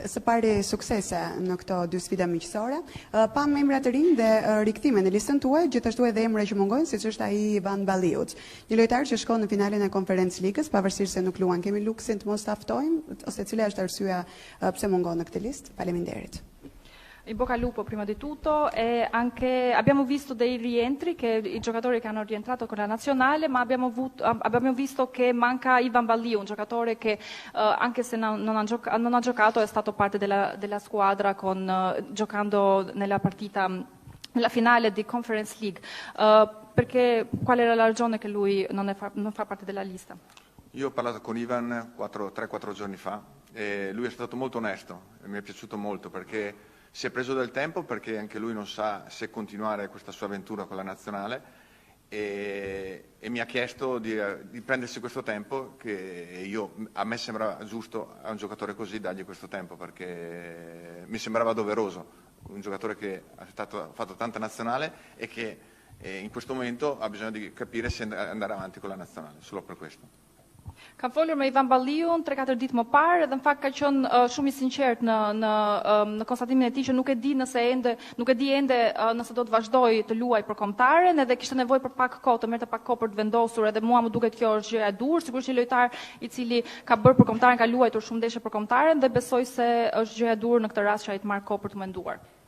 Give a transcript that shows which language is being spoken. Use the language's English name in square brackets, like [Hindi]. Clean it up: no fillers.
[Albanian] Së pari suksese në këto 2 sfida miqësore. Pam emra të rinj dhe rikthime në listën tuaj, gjithashtu edhe emra që mungojnë, siç është ai Ivan Balliut. Një lojtar që shkon në finalen e Conference Ligës, pavarësisht se nuk luan. Kemi luksin të mos ta ftojmë ose cila është arsyeja pse mungon në këtë listë? Faleminderit. [Italian] In bocca al lupo prima di tutto e anche abbiamo visto dei rientri che i giocatori che hanno rientrato con la nazionale, ma abbiamo visto che manca Ivan Balliu, un giocatore che anche se non ha giocato è stato parte della squadra giocando nella finale di Conference League. Perché qual era la ragione che lui non fa parte della lista? Io ho parlato con Ivan 3-4 giorni fa e lui è stato molto onesto e mi è piaciuto molto perché si è preso del tempo, perché anche lui non sa se continuare questa sua avventura con la nazionale e mi ha chiesto di prendersi questo tempo che a me sembra giusto a un giocatore così dargli questo tempo, perché mi sembrava doveroso, un giocatore che ha fatto tanta nazionale e che in questo momento ha bisogno di capire se andare avanti con la nazionale, solo per questo. [Albanian] Kam folur me Ivan Balliun 3-4 ditë më parë dhe në fakt ka qenë shumë i sinqert në konstatimin e tij që nuk e di ende nëse do të vazhdoj të luaj për kombëtaren, edhe kishte nevojë për pak kohë, të merrte pak kohë për të vendosur, edhe mua më duket kjo është gjëja e dur, sigurisht një lojtar i cili ka bërë për kombëtaren, ka luajtur shumë ndeshje për kombëtaren dhe besoj se është gjëja e dur në këtë rast që ai të marrë kohë për të menduar.